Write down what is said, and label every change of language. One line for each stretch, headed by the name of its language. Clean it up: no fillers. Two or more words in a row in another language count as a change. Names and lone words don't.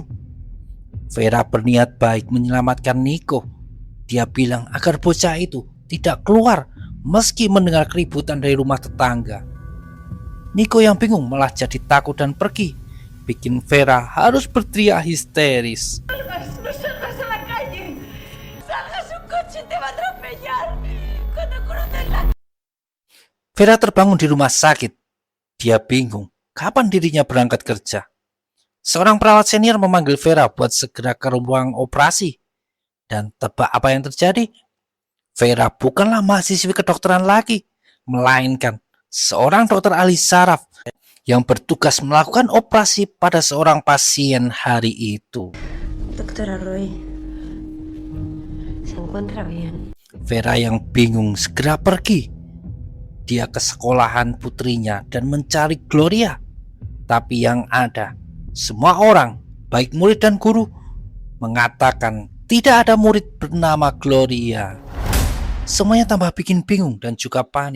Indonesian: Vera berniat baik menyelamatkan Nico. Dia bilang agar bocah itu tidak keluar meski mendengar keributan dari rumah tetangga. Nico yang bingung malah jadi takut dan pergi. bikin Vera harus berteriak histeris.
Spanish: No salgas a la calle. Salgas, un coche te va a atropellar. Cuando cruces la...
Indonesian: Vera terbangun di rumah sakit. Dia bingung kapan dirinya berangkat kerja. Seorang perawat senior memanggil Vera buat segera ke ruang operasi. Dan tebak apa yang terjadi? Vera bukanlah mahasiswi kedokteran lagi, melainkan seorang dokter ahli saraf yang bertugas melakukan operasi pada seorang pasien hari itu.
Spanish: Doctora Roy, se encuentra bien.
Indonesian: Vera yang bingung segera pergi. Dia ke sekolahan putrinya dan mencari Gloria. Tapi yang ada, semua orang, baik murid dan guru, mengatakan tidak ada murid bernama Gloria. Semuanya tambah bikin bingung dan juga panik.